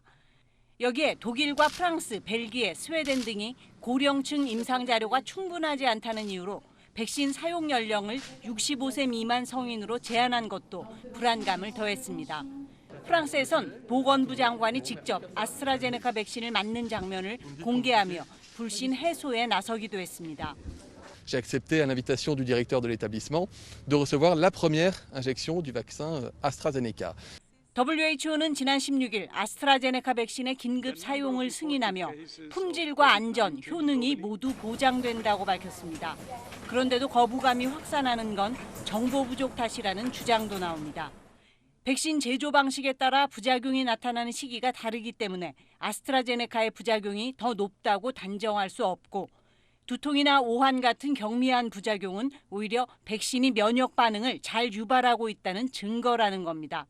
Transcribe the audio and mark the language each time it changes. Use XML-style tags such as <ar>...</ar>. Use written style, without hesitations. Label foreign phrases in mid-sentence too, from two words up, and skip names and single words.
<ko>여기에 독일과 프랑스, 벨기에, 스웨덴 등이 고령층 임상 자료가 충분하지 않다는 이유로 백신 사용 연령을 65세 미만 성인으로 제한한 것도 불안감을 더했습니다. 프랑스에선 보건부 장관이 직접 아스트라제네카 백신을 맞는 장면을 공개하며 불신 해소에 나서기도 했습니다.</ko> <fr>J'ai accepté à l'invitation du directeur de l'établissement de recevoir la première injection du vaccin AstraZeneca.</fr> <ko>WHO는 지난 16일 아스트라제네카 백신의 긴급 사용을 승인하며 품질과 안전, 효능이 모두 보장된다고 밝혔습니다. 그런데도 거부감이 확산하는 건 정보 부족 탓이라는 주장도 나옵니다. 백신 제조 방식에 따라 부작용이 나타나는 시기가 다르기 때문에 아스트라제네카의 부작용이 더 높다고 단정할 수 없고 두통이나 오한 같은 경미한 부작용은 오히려 백신이 면역 반응을 잘 유발하고 있다는 증거라는 겁니다.</ko>